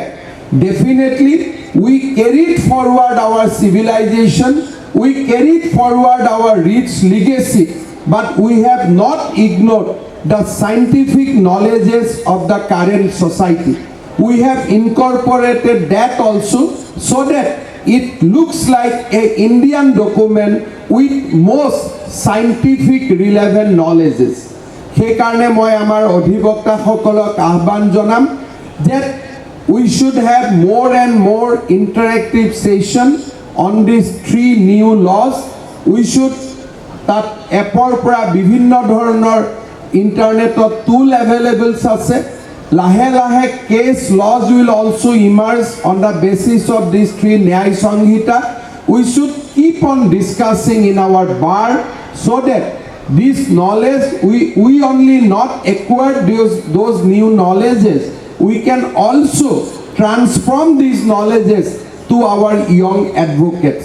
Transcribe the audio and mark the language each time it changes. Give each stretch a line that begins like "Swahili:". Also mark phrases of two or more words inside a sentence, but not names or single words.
English: Definitely, we carried forward our civilization, we carried forward our rich legacy, but we have not ignored the scientific knowledges of the current society. We have incorporated that also so that it looks like an Indian document with most scientific relevant knowledges.
Assamese: সেইকাৰণে মই আমাৰ অধিবক্তাসকলক আহ্বান জনাম
English: that we should have more and more interactive session on these 3 new laws. We should
Assamese: তাত এপৰ পৰা বিভিন্ন ধৰণৰ ইণ্টাৰনেটত
English: tool availables
Assamese: আছে. লাহে লাহে
English: case laws will also emerge on the basis of these 3 Nyaya Samhita. We should keep on discussing in our bar so that this knowledge, we only not acquire those new knowledges, we can also transform these knowledges to our young advocates.